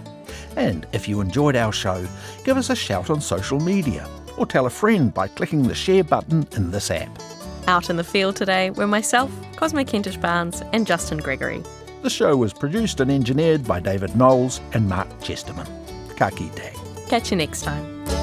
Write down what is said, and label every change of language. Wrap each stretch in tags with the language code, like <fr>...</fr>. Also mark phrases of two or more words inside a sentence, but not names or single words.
<en>And if you enjoyed our show, give us a shout on social media or tell a friend by clicking the share button in this app. Out in the field today were myself, Cosmo Kentish-Barnes and Justin Gregory. The show was produced and engineered by David Knowles and Mark Chesterman.</en> <mi>Ka kite.</mi> <en>Catch you next time.</en>